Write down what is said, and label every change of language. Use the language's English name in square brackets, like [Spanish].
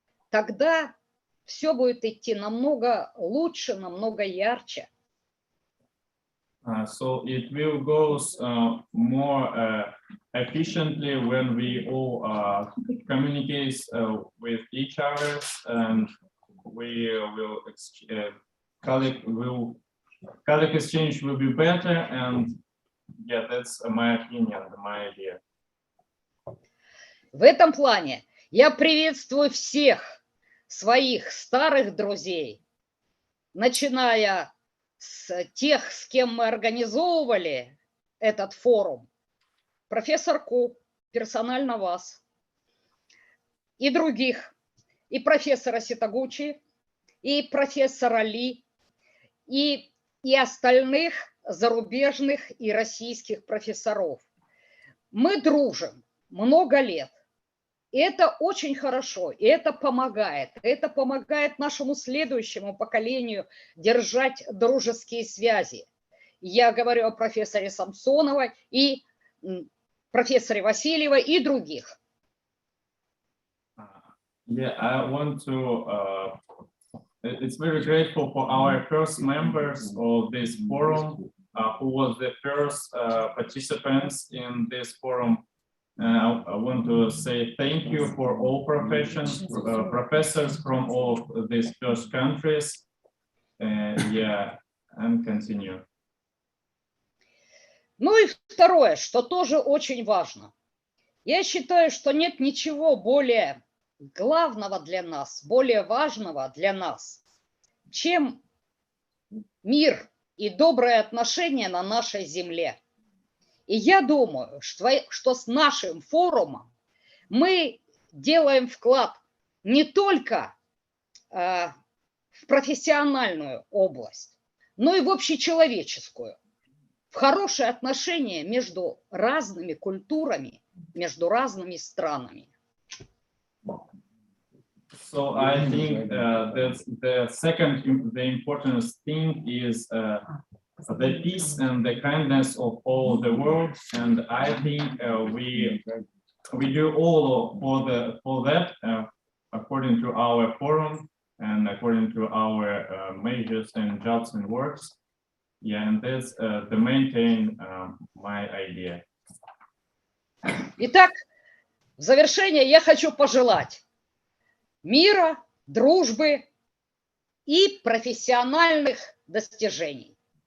[Russian] Тогда все будет идти намного лучше, намного ярче. [English] So it will go more efficiently when we all communicate with each other, and we will colleague exchange will be better, and yeah, that's my opinion, my idea. [Russian] В этом плане я приветствую всех своих старых друзей, начиная с тех, с кем мы организовывали этот форум, профессор Ку, персонально вас, и других, и профессора Ситагучи, и профессора Ли, и остальных зарубежных и российских профессоров. Мы дружим много лет. И это очень хорошо, и это помогает. Это помогает нашему следующему поколению держать дружеские связи. Я говорю о профессоре Самсоновой и профессоре Васильевой и других. [English] Yeah, I want to, it's very grateful for our first members of this forum, who was the first participants in this forum. I want to say thank you for all professions, professors from all of these first countries. Yeah, and continue. [Russian] Ну и второе, что тоже очень важно. Я считаю, что нет ничего более главного для нас, более важного для нас, чем мир и добрые отношения на нашей земле. И я думаю, что с нашим форумом мы делаем вклад не только в профессиональную область, но и в общечеловеческую, в хорошие отношения между разными культурами, между разными странами. [English] So I think that's the second, the important thing is the peace and the kindness of all the world, and I think we do all for that according to our forum and according to our measures and jobs and works. Yeah, and that's the maintain my idea. [Russian] Итак, в завершение я хочу пожелать мира, дружбы и профессиональных достижений.